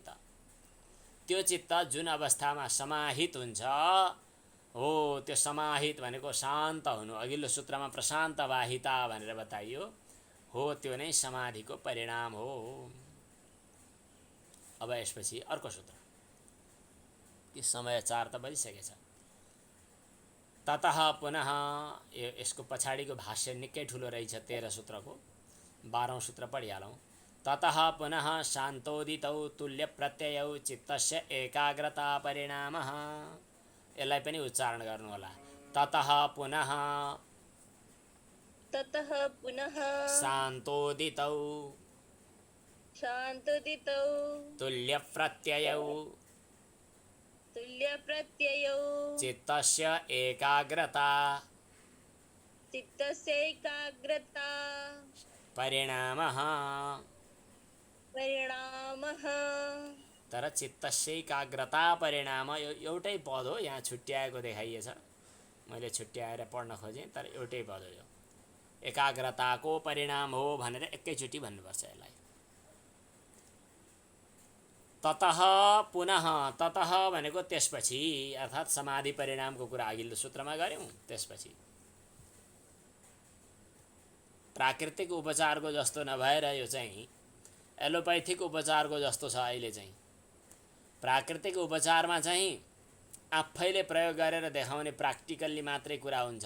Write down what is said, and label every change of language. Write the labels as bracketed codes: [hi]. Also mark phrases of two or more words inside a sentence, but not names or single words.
[ne] त्यो चित्त जुन अवस्थामा समाहित हुन्छ हो, त्यो समाहित भनेको शान्त हुनु। अघिल्लो सूत्रमा प्रशान्त वाहिता भनेर बताइयो हो, त्यो नै समाधिको परिणाम हो। अब यसपछि अर्को सूत्र, कि समय 4 त बजिसकेछ। [sa] ततः पुनः, [ne] यसको पछाडिको भाष्य निकै ठुलो रहेछ 13 सूत्रको। 12औं सूत्र पढिहालौँ। [sa] ततः पुनः शान्तोदितौ तुल्य प्रत्ययौ चित्तस्य एकाग्रता परिणामः। [ne] यसलाई पनि उच्चारण गर्नु होला। [sa] ततः पुनः शान्तोदितौ तुल्य प्रत्ययौ चित्तस्य एकाग्रता परिणामः। [ne] तर [sa] चित्तस्य एकाग्रता परिणाम [ne] एउटै पद हो। यहाँ छुट्याएको देखाइएछ, मैले छुट्याएर पढ्न खोजेँ तर एउटै पद हो। यो एकाग्रताको परिणाम हो भनेर एकैचोटि भन्नुपर्छ यसलाई। [sa] ततः पुनः, ततः [ne] भनेको त्यसपछि, अर्थात् समाधि परिणामको कुरा अघिल्लो सूत्रमा गऱ्यौँ। त्यसपछि प्राकृतिक उपचारको जस्तो नभएर यो चाहिँ एलोपैथिक उपचारको जस्तो छ। अहिले चाहिँ प्राकृतिक उपचारमा चाहिँ आफैले प्रयोग गरेर देखाउने प्र्याक्टिकल्ली मात्रै कुरा हुन्छ।